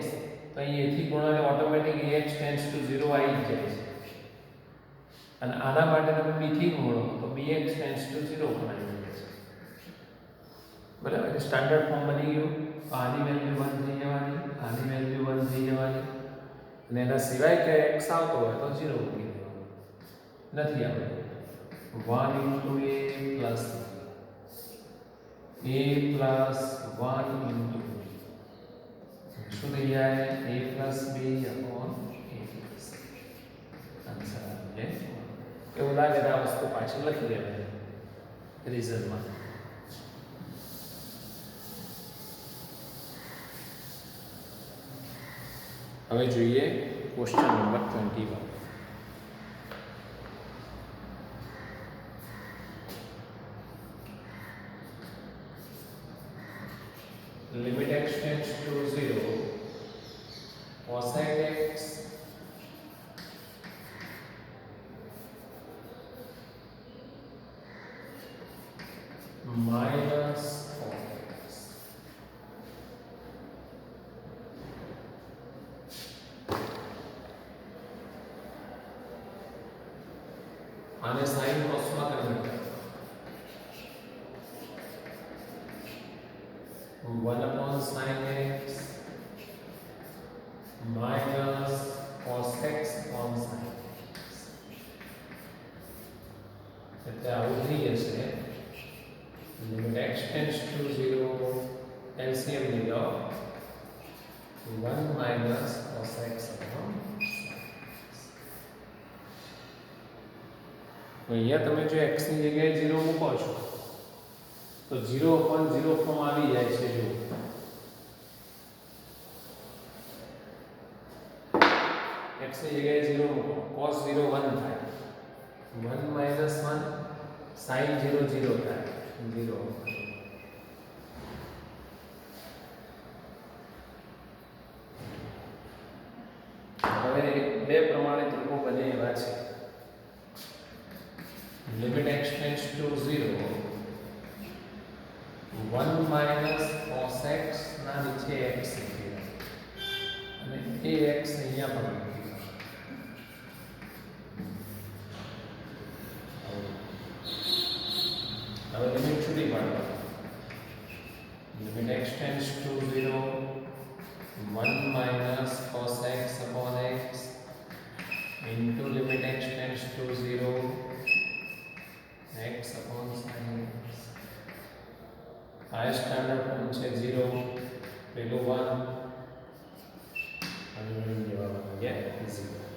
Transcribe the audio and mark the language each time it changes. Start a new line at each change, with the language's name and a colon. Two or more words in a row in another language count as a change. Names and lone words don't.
Gujarati: તો અહીંથી ગુણાને ઓટોમેટિક
English: ax tends to 0
Gujarati: આવી જ જાય છે અને આના માટે તમે b થી ગુણો તો
English: bx tends to 0
Gujarati: પણ આવી જાય છે બરાબર એટલે
English: standard form
Gujarati: બની ગયું આની વેલ્યુ 1 થઈ જવાની આની વેલ્યુ 1 થઈ જવાની અને એના સિવાય કે x આવતો હોય તો 0 મૂકી દેવાનું નથી આવતું
English: 1 into a plus a plus 1 into
Gujarati: શું થઈ જાય
English: a plus b upon a plus
Gujarati: આન્સર આવી જાય એવું લાગે તો આ વસ્તુ પાછળ લખી દેવાની રિઝલ્ટમાં હવે જોઈએ ક્વેશ્ચન નંબર 21
English: limit x tends to 0 cosec x minus cos x आने sin cos માં કન્વર્ટ 1 upon sin x
Gujarati: minus cos x upon sin x એટલે આવું થઈ જશે
English: limit x tends to 0 LCM
Gujarati: લીધો
English: 1 minus cos x upon
Gujarati: અહીંયા તમે જો x ની જગ્યાએ 0 મૂકો છો તો
English: 0 upon 0
Gujarati: ફોર્મ આવી જાય છે જો x ની જગ્યાએ 0 મૂકો cos 0 1 થાય 1 minus 1 sin 0 0 થાય 0 હવે બે પ્રમાણિત રૂપો બને એવા છે
English: limit x tends to 0 1 minus cos x
Gujarati: ના નીચે x અને એ x અહીંયા પણ મૂકી હવે લિમિટ છૂટી પાડો
English: limit x tends to 0 1 minus cos x upon x into limit x tends to 0 x upon sin x
Gujarati: हाई
English: standard form
Gujarati: છે 0 પેલું 1 અને જવાબ આવી ગયા 0